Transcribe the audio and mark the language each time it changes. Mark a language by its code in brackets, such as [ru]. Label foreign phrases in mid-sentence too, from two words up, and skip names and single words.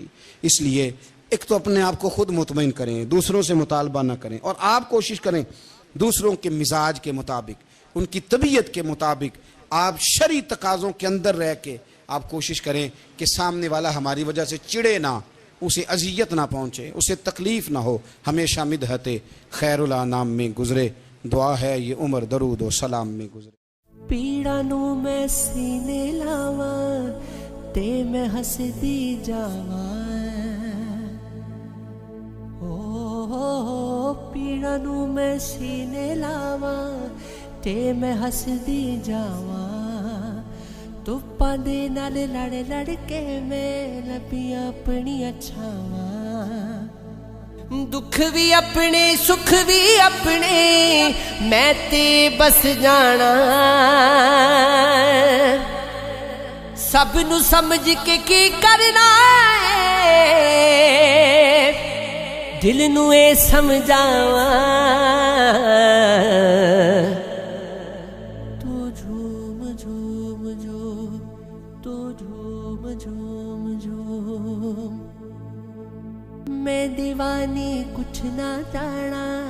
[ur] اس لیے ایک تو اپنے آپ کو خود مطمئن کریں، دوسروں سے مطالبہ نہ کریں، اور آپ کوشش کریں دوسروں کے مزاج کے مطابق، ان کی طبیعت کے مطابق، آپ شرعی تقاضوں کے اندر رہ کے آپ کوشش کریں کہ سامنے والا ہماری وجہ سے چڑے نہ، اسے اذیت نہ پہنچے، اسے تکلیف نہ ہو، ہمیشہ مدحت خیر الانام میں گزرے۔ دعا ہے یہ عمر درود و سلام میں گزرے۔ [pa] پیڑا نو میں سینے لاواں تے میں ہسدی جاواں، پیڑا نو میں سینے لاواں تے میں ہسدی جاواں، دھوپاں دے نال لڑ لڑ کے میں لبیاں اپنیاں چھاواں، دکھ بھی اپنے سکھ بھی اپنے میں تے بس جانا، سب نو سمجھ کے کی کرنا ہے، دل نو اے سمجھاواں، تو جھوم جھوم جھوم، تو جھوم جھوم جھوم، میں دیوانی کچھ نہ جانا،